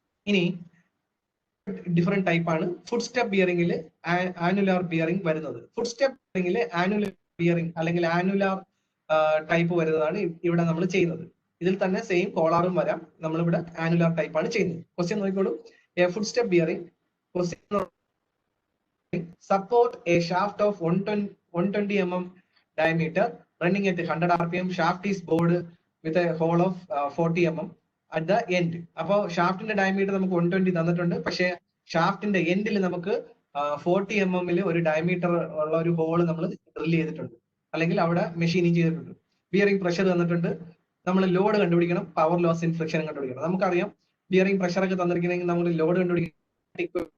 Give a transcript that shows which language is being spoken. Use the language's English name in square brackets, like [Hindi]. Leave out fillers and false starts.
[Malayalam] ഇനി different type ആണ് food step ബിയറിംഗിൽ annular bearing വരുന്നത്. ഫുഡ് സ്റ്റെപ്പ് ബിയറിംഗിൽ ആനുലാർ ബിയറിംഗ് അല്ലെങ്കിൽ ആനുലാർ ടൈപ്പ് വരുന്നതാണ് ഇവിടെ നമ്മൾ ചെയ്യുന്നത്. ഇതിൽ തന്നെ സെയിം കോളാറും വരാം. നമ്മളിവിടെ ആനുലാർ ടൈപ്പ് ആണ് ചെയ്യുന്നത്. ക്വസ്റ്റ്യൻ നോക്കിക്കോളൂ. [English] A foot step bearing support a shaft of 120 mm diameter running at 100 rpm. Shaft is bored with a hole of 40 mm at the end. [Malayalam] അപ്പോൾ ഷാഫ്റ്റിന്റെ ഡയമീറ്റർ നമുക്ക് 120 തന്നിട്ടുണ്ട്. പക്ഷേ ഷാഫ്റ്റിന്റെ എൻഡിൽ നമുക്ക് 40 mm ഒരു ഡയമീറ്റർ ഉള്ള ഒരു ഹോള് നമ്മൾ ഡ്രിൽ ചെയ്തിട്ടുണ്ട്, അല്ലെങ്കിൽ അവിടെ മെഷീനിങ് ചെയ്തിട്ടുണ്ട്. ബിയറിംഗ് പ്രഷർ തന്നിട്ടുണ്ട്. നമ്മൾ ലോഡ് കണ്ടുപിടിക്കണം, പവർ ലോസ് ഇൻ ഫ്രിക്ഷൻ കണ്ടുപിടിക്കണം. നമുക്കറിയാം ബിയറിംഗ് പ്രഷർ ഒക്കെ തന്നിരിക്കണമെങ്കിൽ നമ്മൾ ലോഡ് കണ്ടുപിടിക്കണം.